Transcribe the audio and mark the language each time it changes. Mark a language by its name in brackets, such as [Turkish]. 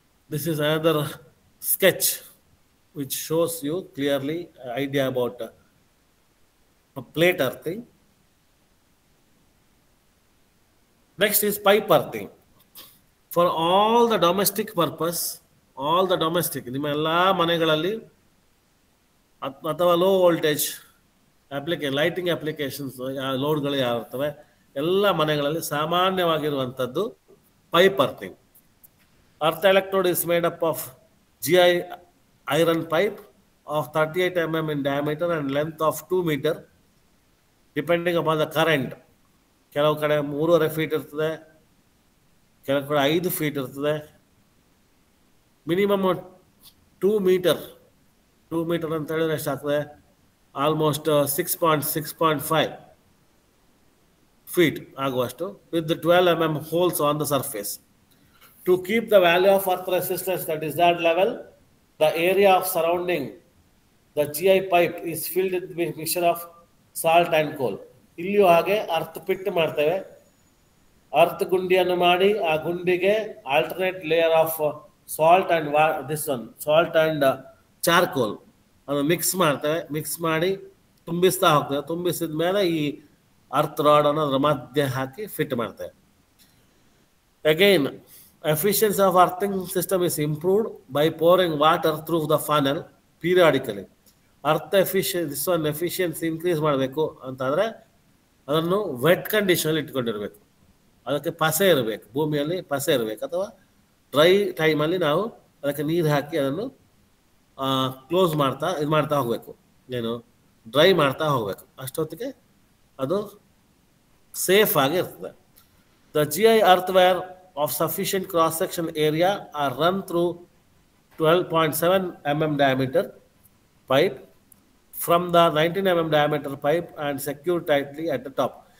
[English] This is another sketch which shows you clearly idea about plate earthing. Next is pipe earthing. For all the domestic [Kannada] purpose, all the domestic, ನಿಮ್ಮ ಎಲ್ಲ ಮನೆಗಳಲ್ಲಿ ಅಥವಾ low voltage lighting applications ಲೋಡ್ಗಳು ಯಾವ ಇರ್ತವೆ, ಎಲ್ಲ ಮನೆಗಳಲ್ಲಿ ಸಾಮಾನ್ಯವಾಗಿರುವಂಥದ್ದು pipe earthing. [English] Earth electrode is made up of GI iron pipe of 38 mm in diameter and length of 2 meter depending upon the current. [Kannada] ಕೆಲವು ಕಡೆ 3.5 feet ಇರ್ತದೆ, ಕೆಲವು ಕಡೆ 5 feet ಇರ್ತದೆ. ಮಿನಿಮಮ್ 2 ಮೀಟರ್ ಅಂತ ಹೇಳಿದ್ರೆ ಎಷ್ಟಾಗ್ತದೆ, ಆಲ್ಮೋಸ್ಟ್ 6.5 feet ಆಗುವಷ್ಟು [English] With 12 mm holes on the surface. To keep the value of earth resistance at desired level, the area of surrounding the GI pipe is filled with mixture of salt and coal. [Kannada] ಇಲ್ಲಿಯೂ ಹಾಗೆ earth pit ಮಾಡ್ತೇವೆ. Earth ಗುಂಡಿಯನ್ನು ಮಾಡಿ ಆ ಗುಂಡಿಗೆ [English] alternate layer of salt and salt and charcoal [Kannada] ಅದು mix ಮಾಡ್ತೇವೆ. Mix ಮಾಡಿ ತುಂಬಿಸ್ತಾ ಹೋಗ್ತೇವೆ. ತುಂಬಿಸಿದ ಮೇಲೆ ಈ ಅರ್ತ್ ರಾಡ್ ಅನ್ನು ಅದರ ಮಧ್ಯೆ ಹಾಕಿ ಫಿಟ್ ಮಾಡ್ತೇವೆ. [English] Again efficiency of earthing system is improved by pouring water through the funnel periodically. [Kannada] ಅರ್ಥ ಎಫಿಷಿಯನ್ಸಿ ಇನ್ಕ್ರೀಸ್ ಮಾಡಬೇಕು ಅಂತಂದರೆ ಅದನ್ನು ವೆಟ್ ಕಂಡೀಷನಲ್ಲಿ ಇಟ್ಕೊಂಡಿರ್ಬೇಕು. ಅದಕ್ಕೆ ಪಸೆ ಇರಬೇಕು, ಭೂಮಿಯಲ್ಲಿ ಪಸೆ ಇರಬೇಕು. ಅಥವಾ ಡ್ರೈ ಟೈಮಲ್ಲಿ ನಾವು ಅದಕ್ಕೆ ನೀರು ಹಾಕಿ ಅದನ್ನು ಕ್ಲೋಸ್ ಮಾಡ್ತಾ ಹೋಗಬೇಕು, ಏನು ಡ್ರೈ ಮಾಡ್ತಾ ಹೋಗಬೇಕು. ಅಷ್ಟೊತ್ತಿಗೆ ಅದು ಸೇಫ್ ಆಗಿ ಇರ್ತದೆ. [English] The GI earthware of sufficient cross-section area are run through 12.7 mm diameter pipe from the 19 mm diameter pipe and secured tightly at the top.